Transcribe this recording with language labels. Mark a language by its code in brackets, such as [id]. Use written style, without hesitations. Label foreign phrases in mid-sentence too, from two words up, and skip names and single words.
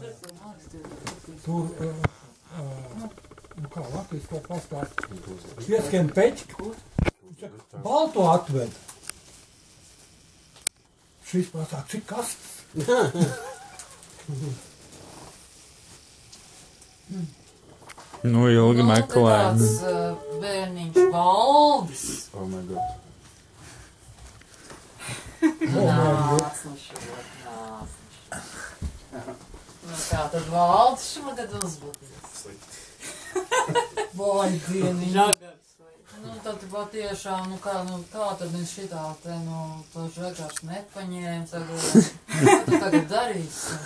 [lv] Tur, nu kā Latvijas ko pastāst, pieskiem peķi, balto atved. Šis pasāk, cik kastas? Nu, ilgi meklējumi. Tāds bērniņš Valdis. [en] Oh my god. [lv] Nāc, nu šodien, nāc. Nu kā tad Valdis šodien uzbūties? Vai dieniņ. Žagars vai? Nu tad patiešām, nu kā tad viņš šitā te, to žagars nepaņēma, tagad, ko tu tagad darīsi?